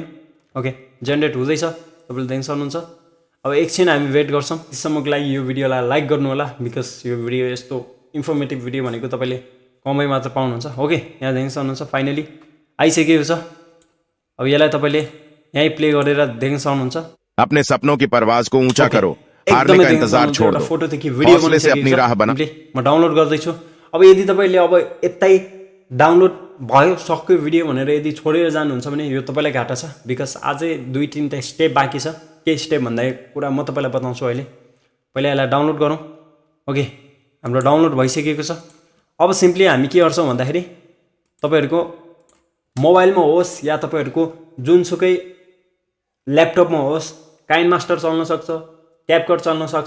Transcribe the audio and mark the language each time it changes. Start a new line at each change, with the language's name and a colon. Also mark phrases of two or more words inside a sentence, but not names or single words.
Nepali: ओके, जेनेरेट हुँदैछ, तपाईँले देख्न सक्नुहुन्छ। अब एकछिन हामी वेट गर्छौँ। त्यससम्मको लागि यो भिडियोलाई लाइक गर्नु होला, बिकज यो भिडियो यस्तो
English: informative video
Nepali: भनेको तपाईँले कमै मात्र पाउनुहुन्छ। ओके, यहाँ देख्न सक्नुहुन्छ फाइनली आइसकेको छ। अब यसलाई तपाईँले यहीँ प्ले गरेर देख्न सक्नुहुन्छ।
Hindi: अपने सपनों की परवाज को ऊंचा करो, हारने का इंतजार छोड़ दो,
Nepali: फोटोदेखि भिडियो
Hindi: हौसले से अपनी राह बनाओ।
Nepali: म डाउनलोड गर्दैछु। अब यदि तपाईँले अब यतै डाउनलोड भयो सक्यो भिडियो भनेर यदि छोडेर जानुहुन्छ भने यो तपाईँलाई घाटा छ, बिकज अझै 2-3 स्टेप बाँकी छ। के स्टेप भन्दा कुरा म तपाईँलाई बताउँछु अहिले। पहिला यसलाई डाउनलोड गरौँ। ओके, हाम्रो डाउनलोड भइसकेको छ। अब सिम्पली हामी के गर्छौँ भन्दाखेरि तपाईँहरूको मोबाइलमा होस् या तपाईँहरूको जुनसुकै ल्यापटपमा होस्, काइन मास्टर चल्न सक्छ, क्यापकट चल्न सक्छ।